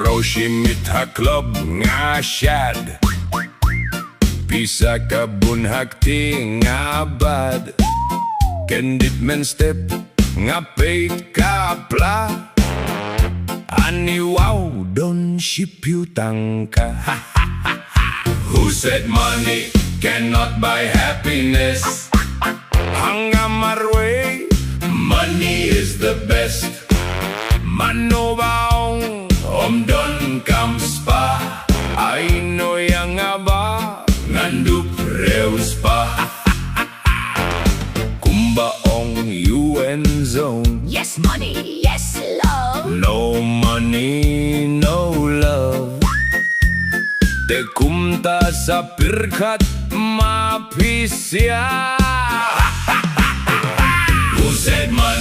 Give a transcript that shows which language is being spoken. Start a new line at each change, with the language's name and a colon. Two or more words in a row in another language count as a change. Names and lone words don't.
Khasi: Shimit haklob nga shad, pisa kabun hakti nga bad, kyndit mynstep nga peit kapla, ani wow don shiphew tangka.
English: Who said money cannot buy happiness?
Khasi: Hanggang marwei,
English: money is the best.
Khasi: Mano baong donkam spah, ay no yang aba ngandup riewspah. Kumba UN zone.
English: Yes money, yes love. No money, no love.
Khasi: Te kumta sa pyrkhat mapisa.
English: Who said